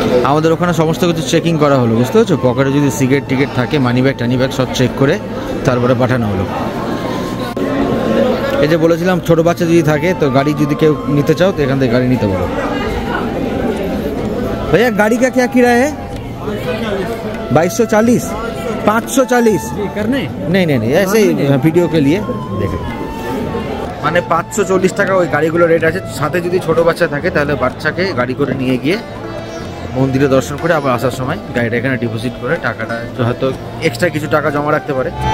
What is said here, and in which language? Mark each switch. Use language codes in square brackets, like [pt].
[bn] আমাদের ওখানে সমস্ত কিছু চেকিং করা হলো, বুঝতে পারছো? পকেটে যদি সিগারেট টিকিট থাকে, মানি ব্যাগ টানি ব্যাগ সব চেক করে তারপরে পাঠানো হলো। এই যে বলেছিলাম, ছোটো বাচ্চা যদি থাকে তো গাড়ি যদি কেউ নিতে চাও তো এখান থেকে গাড়ি নিতে পারো। [hi] भैया गाड़ी का क्या किराया है? 2240, 540 करने? नहीं ऐसे ही वीडियो के लिए देखें। [bn] মানে 540 টাকা ওই গাড়িগুলো রেট আছে। সাথে যদি ছোট বাচ্চা থাকে তাহলে বাচ্চাকে গাড়ি করে নিয়ে গিয়ে মন্দিরে দর্শন করে আবার আসার সময় গাড়িটা এখানে ডিপোজিট করে টাকাটা হয়তো এক্সট্রা কিছু টাকা জমা রাখতে পারে।